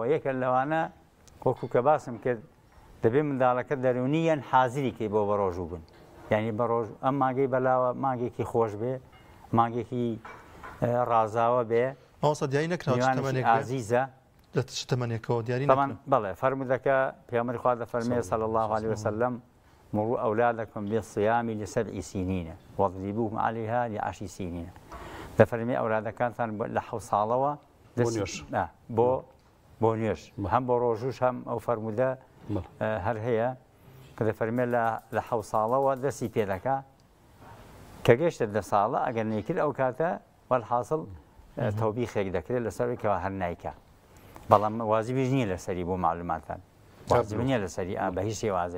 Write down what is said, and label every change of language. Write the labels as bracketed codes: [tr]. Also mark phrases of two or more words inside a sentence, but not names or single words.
[ckb] یەکە لەوانە وەکو کە باسم کرد دەبێت منداڵەکە دەرونیەن حازری کەی بۆ بە ڕۆژوو بن، یعنی بە ڕۆژ ئەم مانگەی بەلاوە مانگێکی خۆش بێ، مانگێکی ڕازاوە بێ، ئەوسە دیاری نەکراوە عزیزە شتەمەنێکەوە دیاری بەڵێ فەرمودەکە پێغەمبەری خوا دەفەرمێ [ar] صلی الله عليه وسلم مروا أولادكم بالصيام ل7 سنين واضربوهم عليها ل10 سنين. [ckb] دەفەرمێ ئەولادەکانتان لە 7 ساڵەوە بۆ نوێژ هەم بۆ ڕۆژوش هەم ئەو فەرمودە هەر هەیە کە دەفەرمێ لە 7 ساڵەوە دەستی پێ دەکا کە گەیشتە 10 ساڵە ئەگەر نەیکرد ئەو کاتە وەڵحاصل تەوبیخێک دەکرێت لەسەرێکەوە هەر نایکە، بەڵام واجبیش نییە لەسەری بۆ معلوماتان، واجب نییە لەسەری بە هیچ شێوازێک.